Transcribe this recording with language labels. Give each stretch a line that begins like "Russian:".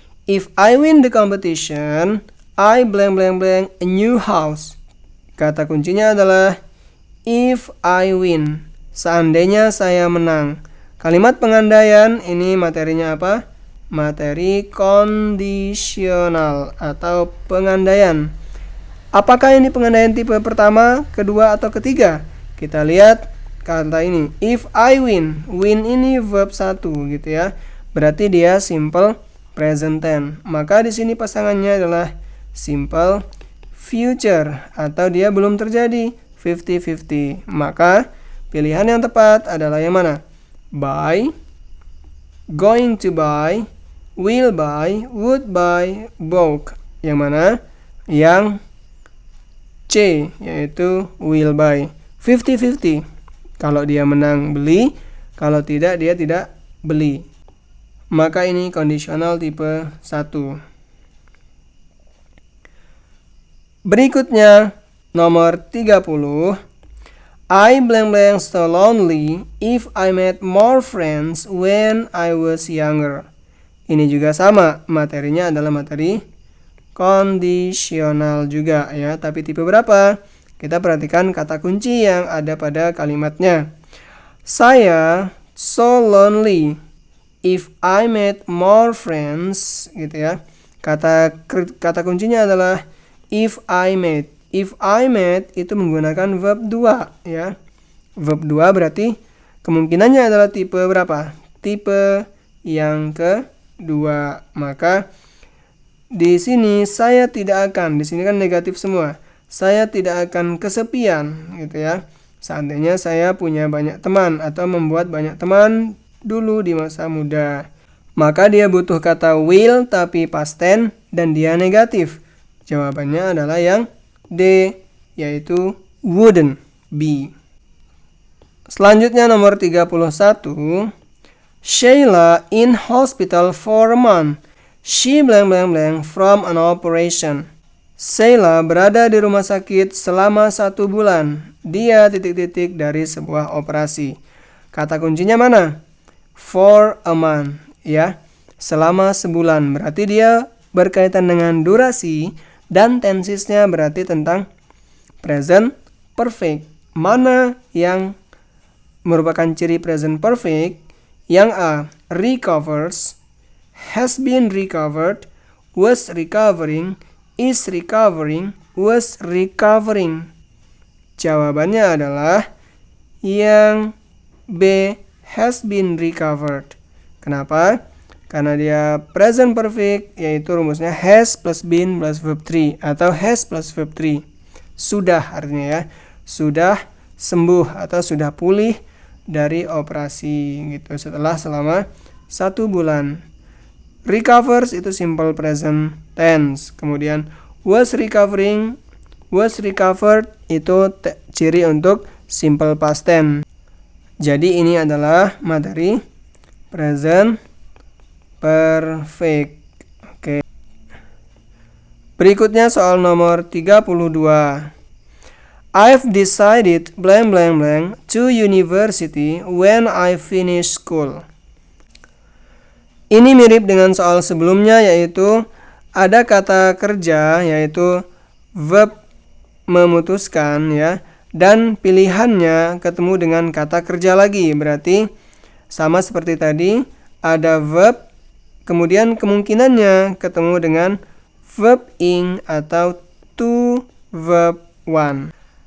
English: If I win the competition, I blank blank blank a new house.
Indonesian: Kata kuncinya adalah
English: if I win.
Indonesian: Seandainya saya menang. Kalimat pengandaian ini materinya apa? Materi kondisional atau pengandaian. Apakah ini pengandaian tipe pertama, kedua, atau ketiga? Kita lihat kata ini.
English: If I win.
Indonesian: Win ini verb 1 gitu ya. Berarti dia simple present tense. Maka di sini pasangannya adalah simple future atau dia belum terjadi, 50-50. Maka pilihan yang tepat adalah yang mana?
English: Buy, going to buy, will buy, would buy, bought.
Indonesian: Yang mana? Yang C, yaitu
English: will buy.
Indonesian: 50-50. Kalau dia menang beli, kalau tidak dia tidak beli. Maka ini kondisional tipe 1. Berikutnya nomor 30.
English: I blank blank so lonely if I met more friends when I was younger.
Indonesian: Ini juga sama, materinya adalah materi kondisional juga ya, tapi tipe berapa? Kita perhatikan kata kunci yang ada pada kalimatnya. Saya
English: so lonely if I met more friends
Indonesian: gitu ya. Kata kuncinya adalah
English: if I met. If I met
Indonesian: itu menggunakan verb 2 ya. Verb 2 berarti kemungkinannya adalah tipe berapa? Tipe yang kedua. Maka di sini saya tidak akan, di sini kan negatif semua. Saya tidak akan kesepian gitu ya. Seandainya saya punya banyak teman atau membuat banyak teman dulu di masa muda. Maka dia butuh kata will tapi past tense dan dia negatif. Jawabannya adalah yang D, yaitu
English: wouldn't be.
Indonesian: Selanjutnya nomor 31.
English: Sheila in hospital for a month. She blank blank blank from an operation.
Indonesian: Sheila berada di rumah sakit selama 1 bulan. Dia titik-titik dari sebuah operasi. Kata kuncinya mana? For a month, ya. Selama sebulan. Berarti dia berkaitan dengan durasi dan tensesnya berarti tentang present perfect. Mana yang merupakan ciri present perfect? Yang A,
English: recovers, has been recovered, was recovering, is recovering, was recovering.
Indonesian: Jawabannya adalah yang B,
English: has been recovered.
Indonesian: Kenapa? Karena dia present perfect, yaitu rumusnya has plus been plus verb 3 atau has plus verb 3. Sudah artinya ya, sudah sembuh atau sudah pulih dari operasi gitu selama 1 bulan. Recovers itu simple present tense. Kemudian was recovering, was recovered itu ciri untuk simple past tense. Jadi ini adalah materi present perfect. Oke. Berikutnya soal nomor 32.
English: I've decided blank blank blank to university when I finish school.
Indonesian: Ini mirip dengan soal sebelumnya, yaitu ada kata kerja yaitu verb memutuskan ya, dan pilihannya ketemu dengan kata kerja lagi. Berarti sama seperti tadi, ada verb kemudian kemungkinannya ketemu dengan verb ing atau to verb 1.